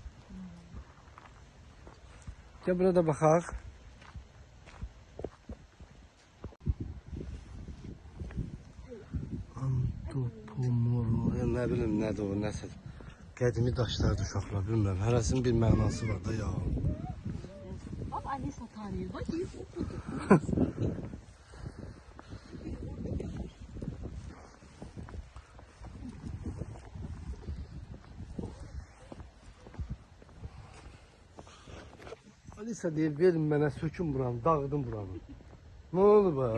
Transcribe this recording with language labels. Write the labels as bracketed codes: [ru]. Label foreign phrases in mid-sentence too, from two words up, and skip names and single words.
[az] Gel burada baxaq. Antopomorf, nə bilim nədir o, nəsə. Qədimi daşlardır uşaqlar, bilmirəm. Hərəsinin bir mənası var da ya. [tr] Bak Alisa tanıyor. Bak iyi okudu. [az] Alisa deyir, verin mənə sökün buranı, dağıdın buranı. [tr] Ne oldu be?